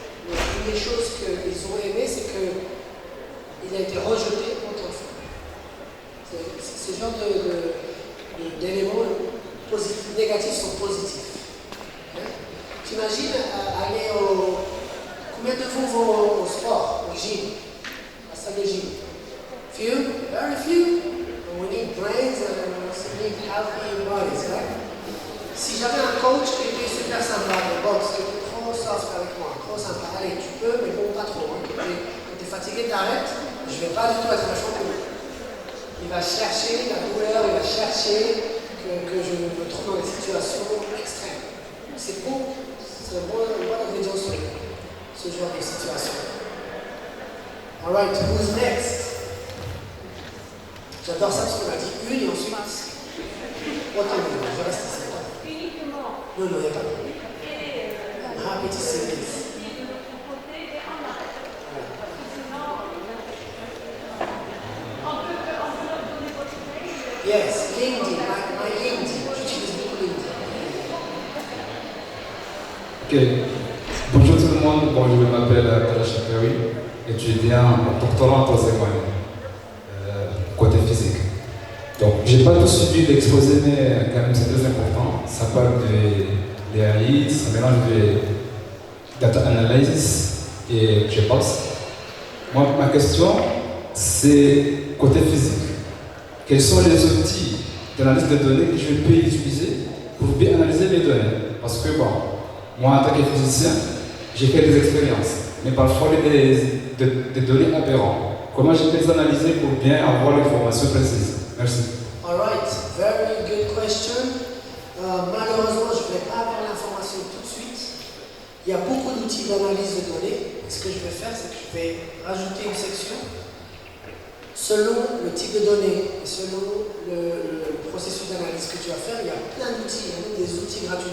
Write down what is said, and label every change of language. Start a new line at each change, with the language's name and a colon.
French: Mais une des choses qu'ils ont aimé, c'est qu'il a été rejeté autant de fois. Ce genre d'éléments négatifs sont positifs. T'imagines aller au... Combien de vous vont au sport, au gym? Salle de gym.
English: Few? Very few. And we need brains and we need healthy bodies, right?
French: Si j'avais un coach qui était super sympa de boxe, qui était trop soft avec moi, trop sympa, allez, tu peux, mais bon, pas trop. Hein. Quand t'es fatigué, t'arrêtes, je vais pas du tout être un champion. Il va chercher la douleur, il va chercher que je me trouve dans des situations extrêmes. C'est bon, c'est une bonne ingrédient sur ce genre de situation.
English: Alright, who's next?
French: J'adore ça parce qu'on a dit une et ensuite. Autant de je reste ici. Uniquement. Non, il n'y a pas de problème.
English: I'm happy to see this. Yes, LinkedIn, my LinkedIn.
French: J'utilise beaucoup LinkedIn. Ok. Bonjour tout le monde, bon, je m'appelle Kalash Perry, étudiant doctorant en troisième année, côté physique. Donc, j'ai pas tout suivi l'exposé, mais quand même c'est très important. Ça parle de l'AI, ça mélange de data analysis et GPOS. Moi, ma question, c'est côté physique. Quels sont les outils d'analyse de données que je peux utiliser pour bien analyser mes données? Parce que bon, moi en tant que physicien, j'ai fait des expériences. mais parfois des données aberrantes. Comment je peux les analyser pour bien avoir l'information précise? Merci.
English: All right, very good question.
French: Malheureusement, je ne vais pas avoir l'information tout de suite. Il y a beaucoup d'outils d'analyse de données. Et ce que je vais faire, c'est que je vais rajouter une section selon le type de données et selon le processus d'analyse que tu vas faire. Il y a plein d'outils, il y a même des outils gratuits.